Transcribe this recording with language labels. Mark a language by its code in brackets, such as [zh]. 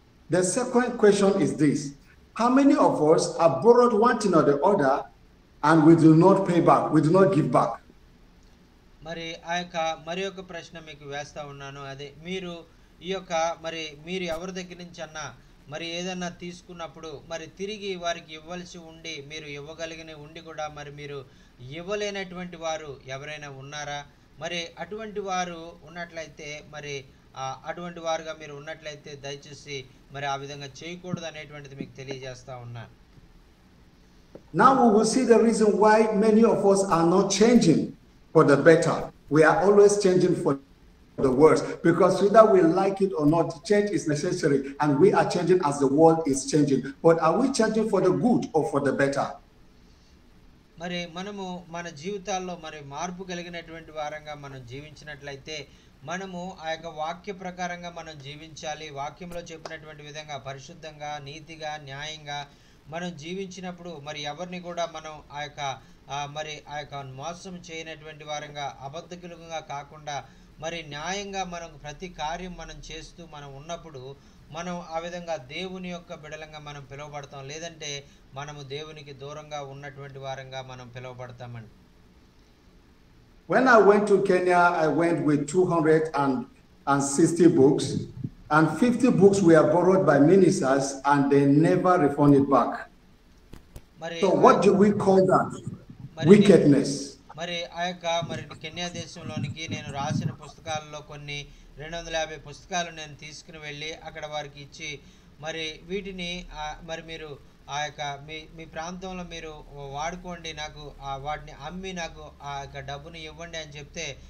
[en] The second question is this: how many of us have borrowed one thing or the other and we do not pay back, we do not give back? [te] మరి యొక్క ప్రశ్న మీకు వేస్తా ఉన్నాను. అదే మీరు ఈ యొక్క మీరు ఎవరి దగ్గర నుంచి అన్నా మరి ఏదన్నా తీసుకున్నప్పుడు మరి తిరిగి వారికి ఇవ్వాల్సి ఉండి మీరు ఇవ్వగలిగిన ఉండి కూడా మరి మీరు ఇవ్వలేనటువంటి వారు ఎవరైనా ఉన్నారా? మరి అటువంటి వారు ఉన్నట్లయితే మరి అటువంటి వారుగా మీరు ఉన్నట్లయితే దయచేసి మరి ఆ విధంగా చేయకూడదు అనేటువంటిది మీకు తెలియజేస్తా ఉన్నా. [en] Now we will see the reason why many of us are not changing for the better. We are always changing for the worse, because whether we like it or not, change is necessary, and we are changing as the world is changing. But are we changing for the good or for the better? [te] మరి మనము మన జీవితాల్లో మరి మార్పు కలిగినటువంటి వారంగా మనం జీవించినట్లయితే మనము ఆ యొక్క వాక్య ప్రకారంగా మనం జీవించాలి. వాక్యంలో చెప్పినటువంటి విధంగా పరిశుద్ధంగా నీతిగా న్యాయంగా మనం జీవించినప్పుడు మరి ఎవరిని కూడా మనం ఆ యొక్క మోసం చేయనటువంటి వారంగా అబద్ధకులుగా కాకుండా మరి న్యాయంగా మనం ప్రతి కార్యం మనం చేస్తూ మనం ఉన్నప్పుడు మనం ఆ విధంగా దేవుని యొక్క బిడలంగా మనం పిలువబడతాం. లేదంటే మనము దేవునికి దూరంగా ఉన్నటువంటి వారంగా మనం పిలువబడతామండి. [en] When I went to Kenya, I went with 260 books, and 50 books were borrowed by ministers and they never refunded back. So what do we call that? Wickedness. [te] మరి ఆ యొక్క కెన్యా దేశంలోనికి నేను రాసిన పుస్తకాలలో కొన్ని 250 పుస్తకాలు నేను తీసుకుని వెళ్ళి అక్కడ వారికి ఇచ్చి మరి వీటిని మరి మీరు ఆ యొక్క మీ ప్రాంతంలో మీరు వాడుకోండి, నాకు వాటిని అమ్మి నాకు ఆ యొక్క డబ్బుని ఇవ్వండి అని చెప్తే